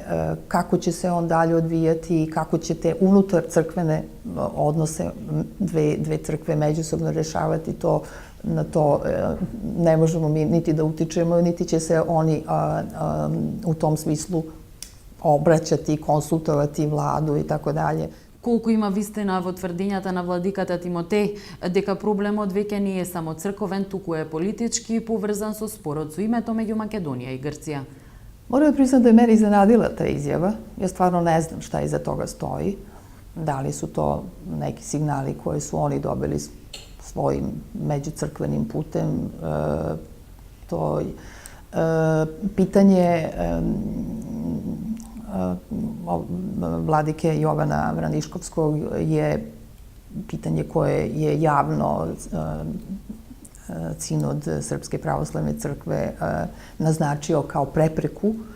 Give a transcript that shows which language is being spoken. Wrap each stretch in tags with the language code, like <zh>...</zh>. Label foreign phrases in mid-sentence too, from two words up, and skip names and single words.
<sr>Kako će se on dalje odvijati i kako će te unutar crkvene odnose dve crkve međusobno rešavati, na to ne možemo mi niti da utičemo, niti će se oni u tom smislu obraćati, konsultovati vladu i tako dalje.</sr> <mk>Колку има вистина во тврдењата на владиката Тимотеј дека проблемот веќе не е само црковен, туку е политички и поврзан со спорот со името меѓу Македонија и Грција?</mk> <sr>Moram da priznam da je mene iznenadila ta izjava. Ja stvarno ne znam šta iza toga stoji. Da li su to neki signali koje su oni dobili svojim međucrkvenim putem. To pitanje vladike Jovana Vraniškovskog je pitanje koje je javno Sinod Srpske pravoslavne crkve naznačio kao prepreku</sr>